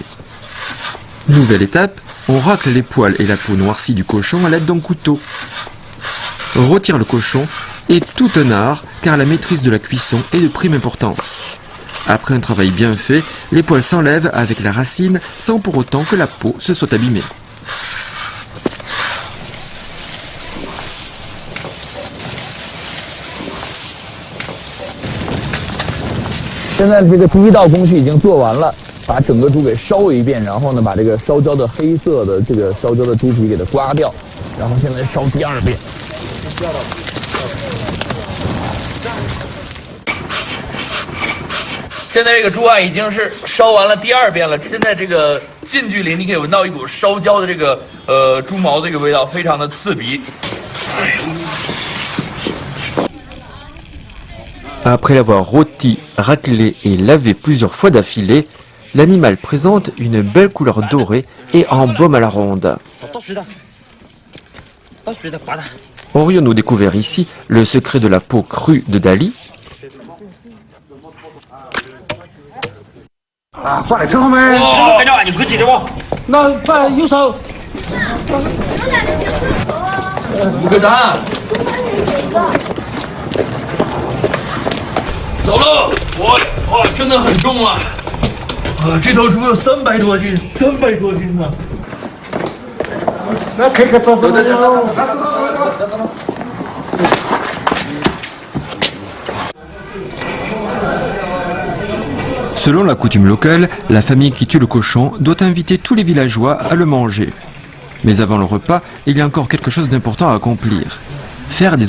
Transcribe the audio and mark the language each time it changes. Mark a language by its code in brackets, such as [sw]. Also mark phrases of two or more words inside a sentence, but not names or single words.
[fr] Nouvelle étape, on racle les poils et la peau noircie du cochon à l'aide d'un couteau. Rôtir le cochon est tout un art car la maîtrise de la cuisson est de prime importance. Après un travail bien fait, les poils s'enlèvent avec la racine sans pour autant que la peau se soit abîmée. [zh] 现在这个第一道工序已经做完了，把整个猪给烧一遍，然后呢，把这个烧焦的黑色的这个烧焦的猪皮给它刮掉，然后现在烧第2遍。现在这个猪啊已经是烧完了第2遍了，现在这个近距离你可以闻到一股烧焦的这个猪毛的这个味道，非常的刺鼻。 [fr] Après l'avoir rôti, raclé et lavé plusieurs fois d'affilée, l'animal présente une belle couleur dorée et embaume à la ronde. Aurions-nous découvert ici le secret de la peau crue de Dali? [zh] 啊，挂在车后面。跟着你快记得不？那快右手。一个赞。走了，哇，真的很重啊！这头猪有300多斤，300多斤呢。那可以走。 [fr] Selon la coutume locale, la famille qui tue le cochon doit inviter tous les villageois à le manger. Mais avant le repas, il y a encore quelque chose d'important à accomplir.